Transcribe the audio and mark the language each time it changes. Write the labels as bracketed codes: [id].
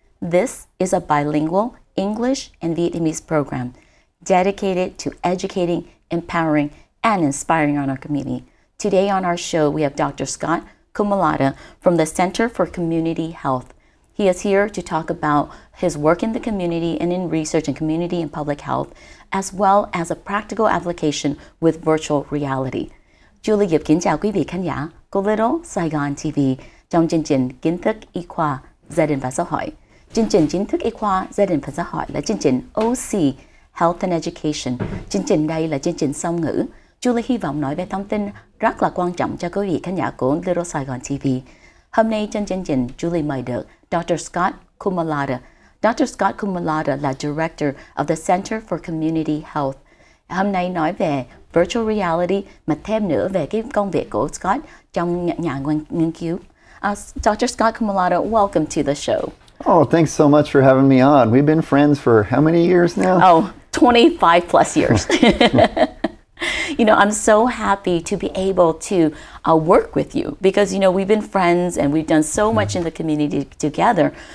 [en] This is a bilingual English and Vietnamese program dedicated to educating, empowering, and inspiring on our community. Today on our show, we have Dr. Scott Comudala from the Center for Community Health. He is here to talk about his work in the community and in research in community and public health, as well as a practical application with virtual reality. [vi] Julie Yip kính chào quý vị khán giả của Little Saigon TV trong chương trình Kiến thức y khoa, gia đình và xã hội. Chương trình Kiến thức y khoa, gia đình và xã hội là chương trình OC Health and Education. Chương trình đây là chương trình song ngữ. Julie hy vọng nói về thông tin rất là quan trọng cho quý vị khán giả của Little Saigon TV. Hôm nay trên chương trình, Julie mời được Dr. Scott Comudala. Dr. Scott Comudala là [en] Director of the Center for Community Health. [vi] Hôm nay nói về virtual reality, mà thêm nữa về cái công việc của Scott trong nhà nghiên cứu. [en] Dr. Scott Comudala, welcome to the show. Oh, thanks so much for having me on. We've been friends for how many years now? Oh, 25 plus years. You know, I'm so happy to be able to work with you because, you know, we've been friends and we've done so much in the community together.